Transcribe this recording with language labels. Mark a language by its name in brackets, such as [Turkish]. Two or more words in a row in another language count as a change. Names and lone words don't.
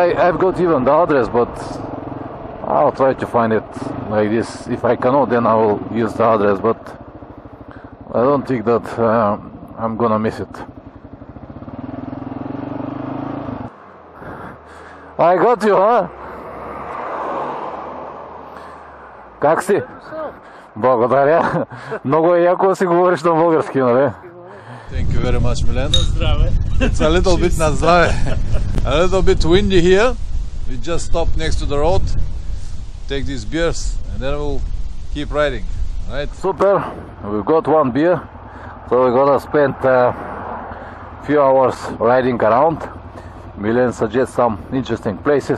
[English] I've got even the address, but I'll try to find it like this. If I cannot, then I will use the address, but I don't think that I'm gonna miss it. I got you, huh? [Bulgarian] Как си? Благодаря. Много е яко си говориш на български, нали? [English] Thank you very much, Milen. [Bulgarian] Здраве. [English] It's a little bit [Bulgarian] на здраве. [English] A little bit windy here. We just stop next to the road, take these beers, and then we'll keep riding. Right? Super. We've got one beer, so we're gonna spend a few hours riding around. Milen suggests some interesting places.